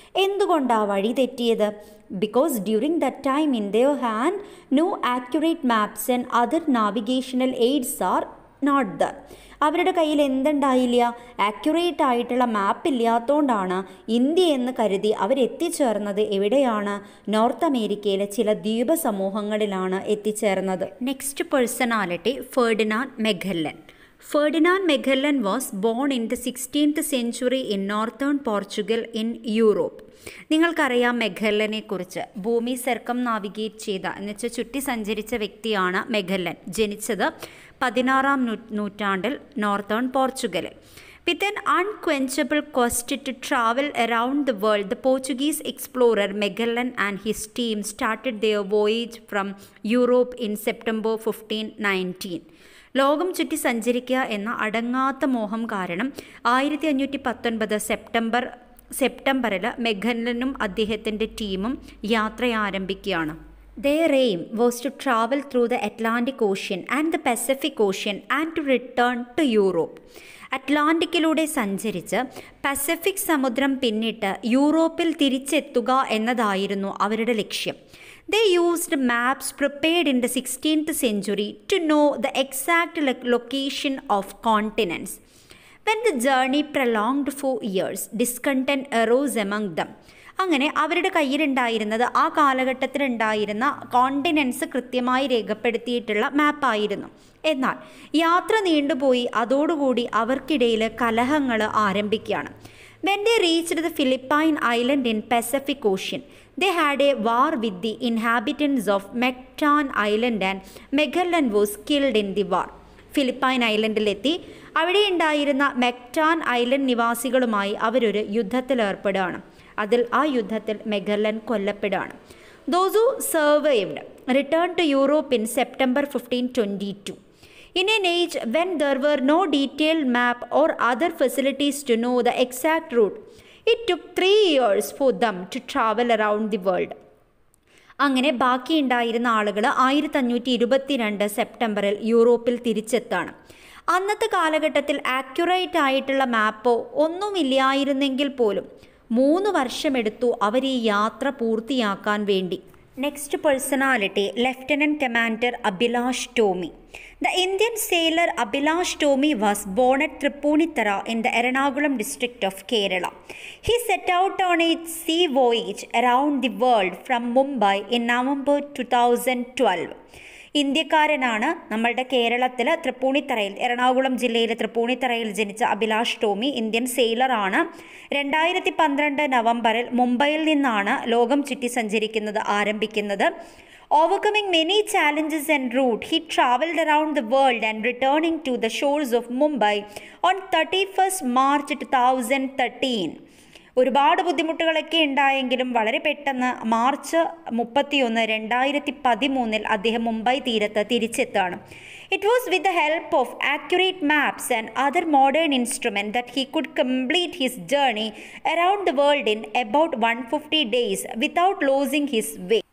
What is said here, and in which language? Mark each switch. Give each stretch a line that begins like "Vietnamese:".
Malayalam: എന്തുകൊണ്ടാണ് വഴി തെറ്റിയത്?
English: Because during that time in their hand no accurate maps and other navigational aids are not there.
Malayalam: അവരുടെ കയ്യിൽ എന്തുണ്ടായില്ല? Accurate ആയിട്ടുള്ള മാപ്പ് ഇല്ലാത്തതുകൊണ്ടാണ് ഇന്ത്യ എന്ന് കരുതി അവരെത്തിച്ചേർന്നത് എവിടെയാണ്? നോർത്ത് അമേരിക്കയിലെ ചില ദ്വീപ സമൂഹങ്ങളിലാണ് എത്തിച്ചേർന്നത്.
English: Next personality Ferdinand Magellan. Ferdinand Magellan was born in the 16th century in northern Portugal in Europe.
Malayalam: നിങ്ങൾക്കറിയാം മെഗല്ലനെ കുറിച്ച്. ഭൂമി സർക്കം നാവിഗേറ്റ് ചെയ്ത എന്നുവെച്ചാൽ ചുറ്റി സഞ്ചരിച്ച വ്യക്തിയാണ് മെഗല്ലൻ. ജനിച്ചത് 16-ാം നൂറ്റാണ്ടിൽ northern പോർച്ചുഗലിൽ.
English: With an unquenchable quest to travel around the world, the Portuguese explorer Magellan and his team started their voyage from Europe in September 1519.
Malayalam: ലോകം ചുറ്റി സഞ്ചരിക്കുക എന്ന അടങ്ങാത്ത മോഹം കാരണം 1519 സെപ്റ്റംബറിൽ മെഗല്ലനും അദ്ദേഹത്തിൻ്റെ ടീമും യാത്ര ആരംഭിക്കുകയാണ്.
English: Their aim was to travel through the Atlantic Ocean and the Pacific Ocean and to return to Europe.
Malayalam: അറ്റ്ലാന്റിക്കിലൂടെ സഞ്ചരിച്ച് പസഫിക് സമുദ്രം പിന്നിട്ട് യൂറോപ്പിൽ തിരിച്ചെത്തുക എന്നതായിരുന്നു അവരുടെ ലക്ഷ്യം.
English: They used maps prepared in the 16th century to know the exact location of continents. When the journey prolonged for years, discontent arose among them.
Malayalam: അങ്ങനെ അവരുടെ കയ്യിലുണ്ടായിരുന്നത് ആ കാലഘട്ടത്തിലുണ്ടായിരുന്ന കോണ്ടിനെൻറ്റ്സ് കൃത്യമായി രേഖപ്പെടുത്തിയിട്ടുള്ള മാപ്പായിരുന്നു. എന്നാൽ യാത്ര നീണ്ടുപോയി. അതോടുകൂടി അവർക്കിടയിൽ കലഹങ്ങൾ ആരംഭിക്കുകയാണ്.
English: When they reached the Philippine Island in Pacific Ocean, they had a war with the inhabitants of Mactan Island and Magellan was killed in the war.
Malayalam: Philippine ഐലൻഡിലെത്തി അവിടെ ഉണ്ടായിരുന്ന മെക്ടാൻ ഐലൻഡ് നിവാസികളുമായി അവരൊരു യുദ്ധത്തിലേർപ്പെടുകയാണ്. ആ യുദ്ധത്തിൽ Magellan കൊല്ലപ്പെടുകയാണ്.
English: Those who survived returned to Europe in September 1522. In an age when there were no detailed map or other facilities to know the exact route, it took 3 years for them to travel around the world.
Malayalam: അങ്ങനെ ബാക്കിയുണ്ടായിരുന്ന ആളുകൾ 1522 സെപ്റ്റംബറിൽ യൂറോപ്പിൽ തിരിച്ചെത്താണ്. അന്നത്തെ കാലഘട്ടത്തിൽ accurate ആയിട്ടുള്ള മാപ്പോ ഒന്നുമില്ലായിരുന്നെങ്കിൽ പോലും 3 വർഷമെടുത്തു അവർ ഈ യാത്ര പൂർത്തിയാക്കാൻ വേണ്ടി.
English: Next personality, Lieutenant Commander Abhilash Tomi. The Indian sailor Abhilash Tomi was born at Tripunithura in the Ernakulam district of Kerala. He set out on a sea voyage around the world from Mumbai in November 2012.
Malayalam: ഇന്ത്യക്കാരനാണ് നമ്മളുടെ കേരളത്തിൽ തൃപ്പൂണിത്തറയിൽ എറണാകുളം ജില്ലയിലെ തൃപ്പൂണിത്തറയിൽ ജനിച്ച Abhilash Tomy Indian സെയിലറാണ്. 2012 നവംബറിൽ മുംബൈയിൽ നിന്നാണ് ലോകം ചുറ്റി സഞ്ചരിക്കുന്നത് ആരംഭിക്കുന്നത്.
English: Overcoming many challenges en route, he travelled around the world and returning to the shores of Mumbai on 31st March 2013.
Malayalam: ഒരുപാട് ബുദ്ധിമുട്ടുകളൊക്കെ ഉണ്ടായെങ്കിലും വളരെ പെട്ടെന്ന് മാർച്ച് 31, 2013 അദ്ദേഹം മുംബൈ തീരത്ത് തിരിച്ചെത്താണ്.
English: It was with the help of accurate maps and other modern instrument that he could complete his journey around the world in about 150 days without losing his way.